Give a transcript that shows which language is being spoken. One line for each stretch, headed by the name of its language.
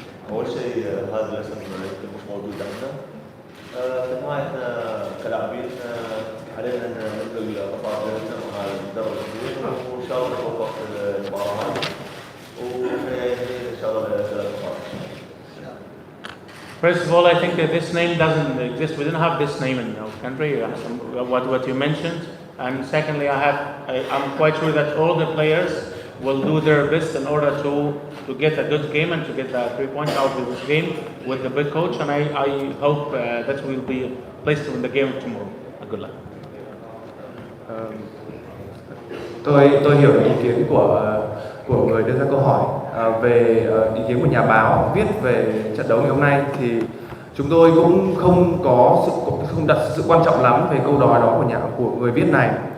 Arabic: أول شيء هذا الاسم يمكن مش موجود عندنا. في النهاية احنا كلاعبين علينا ان نبذل قطاع بيننا مع المدرب الكبير وان شاء الله نوفق في المباراة وان شاء الله ثلاث نقاط.
English: First of all, I think that this name doesn't exist. We didn't have this name in our country. What you mentioned, and secondly, I'm quite sure that all the players will do their best in order to get a good game and to get the 3 points out of this game with the big coach. And I hope that we'll be placed to win the game tomorrow. Good luck.
Vietnamese: Tôi hiểu được ý kiến của người đưa ra câu hỏi. Về ý kiến của nhà báo viết về trận đấu ngày hôm nay thì chúng tôi cũng không đặt sự quan trọng lắm về câu nói đó của người viết này.